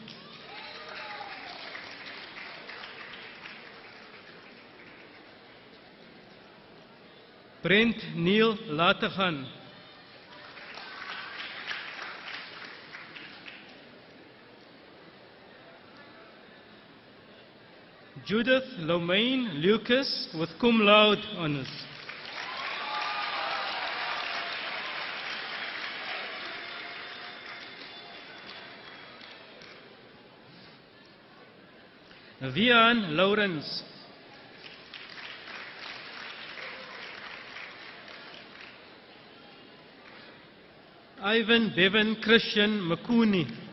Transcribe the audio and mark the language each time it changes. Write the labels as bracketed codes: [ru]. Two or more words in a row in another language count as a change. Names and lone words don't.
[en] Brent Neil Lategan. Judith Lomaine Lucas with [la] cum laude [en] honors. Vian Lawrence. Ivan Bevan Christian Makuni.